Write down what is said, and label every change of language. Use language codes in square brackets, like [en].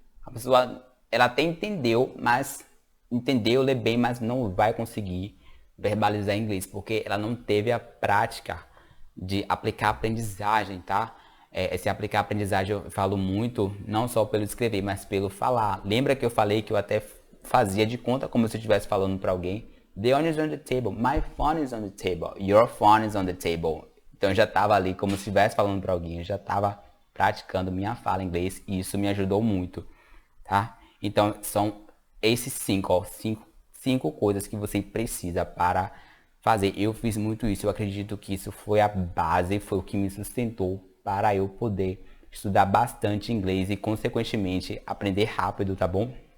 [pt] A pessoa, ela até entendeu, lê bem, mas não vai conseguir verbalizar em inglês, porque ela não teve a prática de aplicar a aprendizagem, tá? Esse aplicar a aprendizagem eu falo muito, não só pelo escrever, mas pelo falar. Lembra que eu falei que eu até fazia de conta como se eu estivesse falando para alguém? [en] The phone is on the table, my phone is on the table, your phone is on the table. [pt] Então eu já estava ali como se estivesse falando para alguém, eu já estava praticando minha fala em inglês e isso me ajudou muito, tá? Então são esses cinco coisas que você precisa para fazer. Eu fiz muito isso, eu acredito que isso foi a base, foi o que me sustentou para eu poder estudar bastante inglês e consequentemente aprender rápido, tá bom?